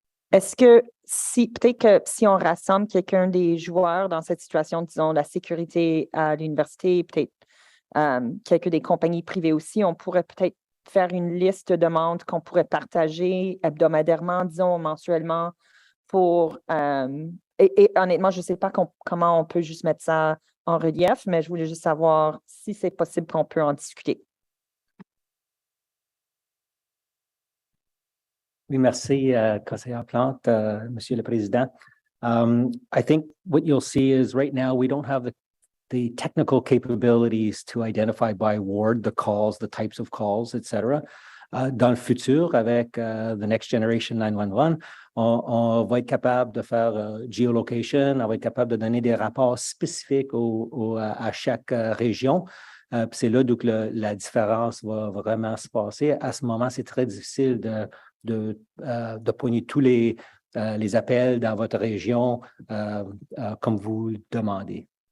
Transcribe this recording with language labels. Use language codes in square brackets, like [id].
[fr] Est-ce que peut-être que si on rassemble quelqu'un des joueurs dans cette situation, disons la sécurité à l'université, peut-être quelques des compagnies privées aussi, on pourrait peut-être faire une liste de demandes qu'on pourrait partager hebdomadairement, disons mensuellement, pour et honnêtement, je ne sais pas comment on peut juste mettre ça en relief, mais je voulais juste savoir si c'est possible qu'on peut en discuter. Oui, merci, conseillère Plante, Monsieur le Président. [en] I think what you'll see is right now we don't have the technical capabilities to identify by ward the calls, the types of calls, etc. [fr] Dans le futur, avec the Next Generation 911, on va être capable de faire geolocation, on va être capable de donner des rapports spécifiques à chaque région. C'est là d'où la différence va vraiment se passer. À ce moment, c'est très difficile de poigner tous les appels dans votre région comme vous le demandez.